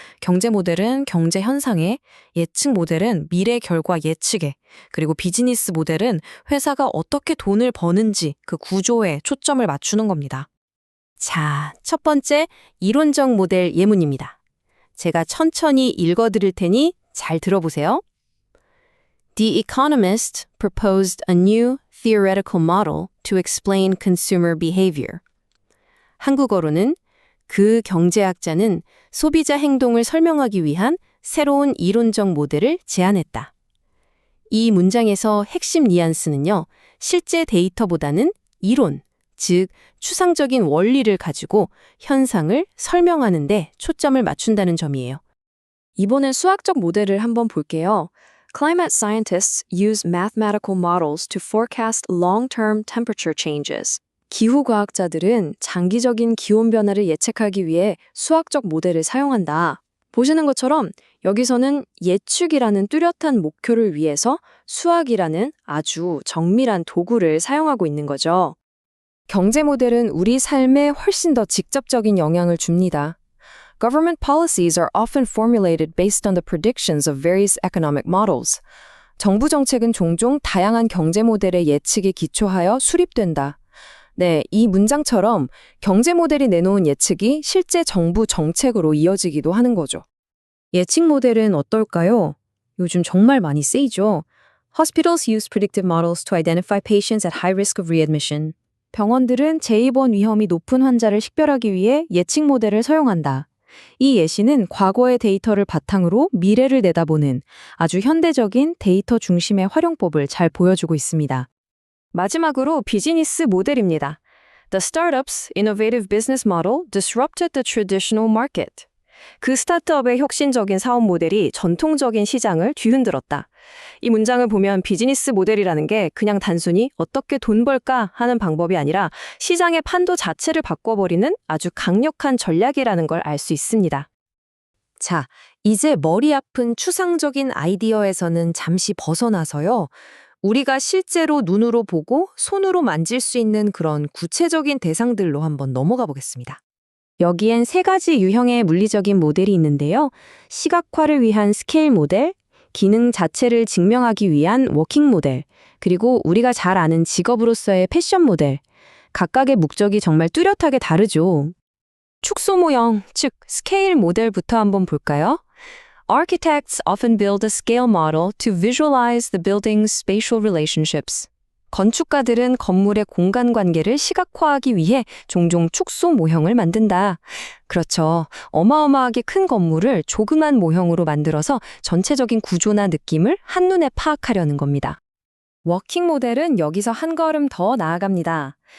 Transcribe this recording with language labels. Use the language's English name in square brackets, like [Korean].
[Korean] 경제 모델은 경제 현상에, 예측 모델은 미래 결과 예측에, 그리고 비즈니스 모델은 회사가 어떻게 돈을 버는지 그 구조에 초점을 맞추는 겁니다. 자, 첫 번째 이론적 모델 예문입니다. 제가 천천히 읽어드릴 테니 잘 들어보세요. [English] The economist proposed a new theoretical model to explain consumer behavior. [Korean] 한국어로는 그 경제학자는 소비자 행동을 설명하기 위한 새로운 이론적 모델을 제안했다. 이 문장에서 핵심 뉘앙스는요, 실제 데이터보다는 이론, 즉 추상적인 원리를 가지고 현상을 설명하는 데 초점을 맞춘다는 점이에요. 이번엔 수학적 모델을 한번 볼게요. [English] Climate scientists use mathematical models to forecast long-term temperature changes. [Korean] 기후과학자들은 장기적인 기온 변화를 예측하기 위해 수학적 모델을 사용한다. 보시는 것처럼 여기서는 예측이라는 뚜렷한 목표를 위해서 수학이라는 아주 정밀한 도구를 사용하고 있는 거죠. 경제 모델은 우리 삶에 훨씬 더 직접적인 영향을 줍니다. [English] Government policies are often formulated based on the predictions of various economic models. [Korean] 정부 정책은 종종 다양한 경제 모델의 예측에 기초하여 수립된다. 네, 이 문장처럼 경제 모델이 내놓은 예측이 실제 정부 정책으로 이어지기도 하는 거죠. 예측 모델은 어떨까요? 요즘 정말 많이 쓰이죠. [English] Hospitals use predictive models to identify patients at high risk of readmission. [Korean] 병원들은 재입원 위험이 높은 환자를 식별하기 위해 예측 모델을 사용한다. 이 예시는 과거의 데이터를 바탕으로 미래를 내다보는 아주 현대적인 데이터 중심의 활용법을 잘 보여주고 있습니다. 마지막으로 비즈니스 모델입니다. [English] The startup's innovative business model disrupted the traditional market. [Korean] 그 스타트업의 혁신적인 사업 모델이 전통적인 시장을 뒤흔들었다. 이 문장을 보면 비즈니스 모델이라는 게 그냥 단순히 어떻게 돈 벌까 하는 방법이 아니라 시장의 판도 자체를 바꿔버리는 아주 강력한 전략이라는 걸 알 수 있습니다. 자, 이제 머리 아픈 추상적인 아이디어에서는 잠시 벗어나서요. 우리가 실제로 눈으로 보고 손으로 만질 수 있는 그런 구체적인 대상들로 한번 넘어가 보겠습니다. 여기엔 세 가지 유형의 물리적인 모델이 있는데요. 시각화를 위한 스케일 모델, 기능 자체를 증명하기 위한 워킹 모델, 그리고 우리가 잘 아는 직업으로서의 패션 모델. 각각의 목적이 정말 뚜렷하게 다르죠. 축소 모형, 즉 스케일 모델부터 한번 볼까요? Architects often build a scale model to visualize the building's spatial relationships. 건축가들은 건물의 공간 관계를 시각화하기 위해 종종 축소 모형을 만든다. 그렇죠. 어마어마하게 큰 건물을 조그만 모형으로 만들어서 전체적인 구조나 느낌을 한눈에 파악하려는 겁니다. 워킹 모델은 여기서 한 걸음 더 나아갑니다.